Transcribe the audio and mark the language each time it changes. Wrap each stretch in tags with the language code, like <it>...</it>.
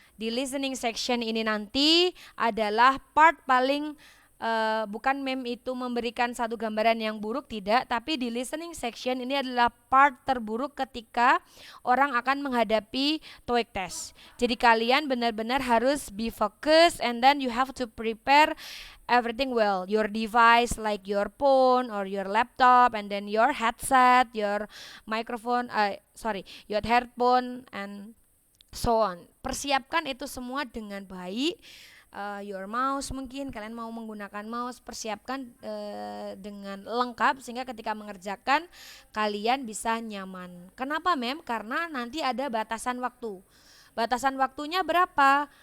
<id>Di listening section ini nanti adalah part paling bukan itu memberikan satu gambaran yang buruk, tidak, tapi di listening section ini adalah part terburuk ketika orang akan menghadapi TOEIC test. Jadi kalian benar-benar harus</id> <en>be focused and then you have to prepare everything well, your device like your phone or your laptop, and then your headset, your microphone, your headphone and so on.</en> <id>Persiapkan itu semua dengan baik.</id> <en>Your mouse,</en> <id>mungkin kalian mau menggunakan mouse, persiapkan dengan lengkap sehingga ketika mengerjakan kalian bisa nyaman. Kenapa karena nanti ada batasan waktu. Batasan waktunya berapa?</id>